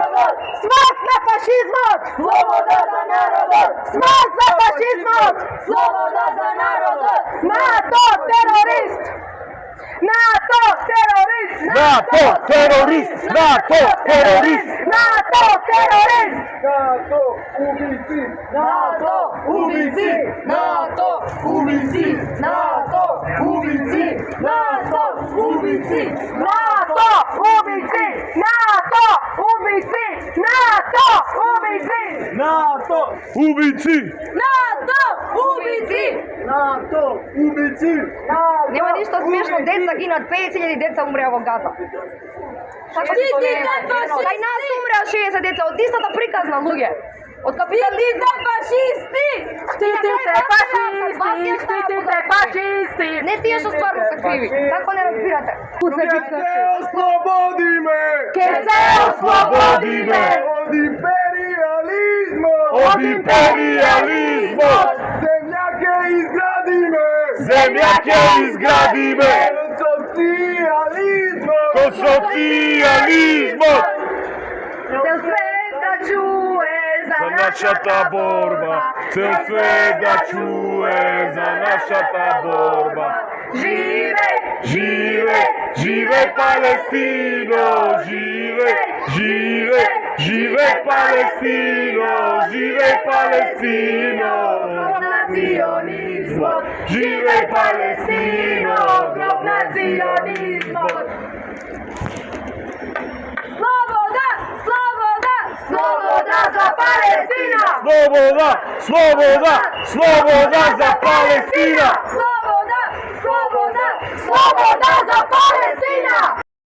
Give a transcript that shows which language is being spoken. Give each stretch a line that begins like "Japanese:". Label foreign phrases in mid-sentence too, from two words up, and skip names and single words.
Macedonian: Смрт на фашизмот! Слобода за народот! Смрт за фашизмот! Слобода за народот! НАТО терорист! НАТО терорист! НАТО терорист! НАТО терорист! НАТО терорист! NATO ubici!
Bulgarian: НАТО убийци! НАТО убийци! НАТО убийци! НАТО убийци! НАТО убийци! НАТО убийци! НАТО убийци! НАТО убийци! НАТО убийци!
Macedonian: NATO ubici! Нема ништо смешно, деца гинат, 50.000 деца умреа во Газа. Štitite Кај нас умреа 60 деца од истата приказна луѓе. Од капитализма. фашисти! Štitite фашисти! Štitite фашисти! Не тие што стварно се криви. Како не разбирате? Oslobodime! Ке се ослободиме! Od imperializma! Од империјализмот! Zemljake izgradime! Земја ќе изградиме! Od socijalizma! Кон социјализмот! Цел свет да чуе за За нашата борба, цел свет да чуе за нашата борба. Живе! Живе, живе Палестино, живе, живе, живе Палестино, живе Палестино. Гроб национизмот! Живе Палестино, Гроб национизмот! Слобода! Слобода! Слобода за Палестина! Слобода, слобода, слобода за Палестина. Слобода! Слобода! Слобода за Палестина!